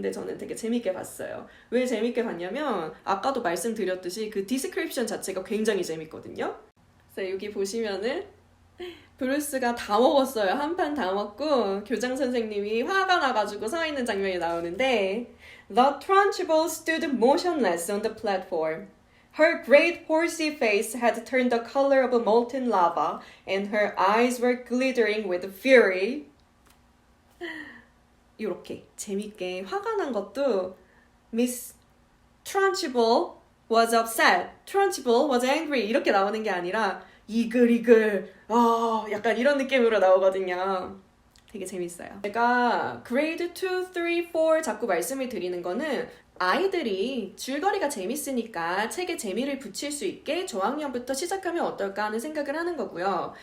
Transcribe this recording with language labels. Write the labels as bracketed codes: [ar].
[ko] 근데 저는 되게 재밌게 봤어요. 왜 재밌게 봤냐면 아까도 말씀드렸듯이 그 디스크립션 자체가 굉장히 재밌거든요. 그래서 여기 보시면은 브루스가 다 먹었어요. 한 판 다 먹고 교장 선생님이 화가 나가지고 서 있는 장면이 나오는데 [en] The Trunchbull stood motionless on the platform. Her great horsey face had turned the color of molten lava, and her eyes were glittering with fury. [ko] 이렇게 재밌게 화가 난 것도 [en] Miss Trunchbull was upset, Trunchbull was angry [ko] 이렇게 나오는 게 아니라 이글이글 약간 이런 느낌으로 나오거든요. 되게 재밌어요. 제가 grade 2, 3, 4 자꾸 말씀을 드리는 거는 아이들이 줄거리가 재밌으니까 책에 재미를 붙일 수 있게 저학년부터 시작하면 어떨까 하는 생각을 하는 거고요.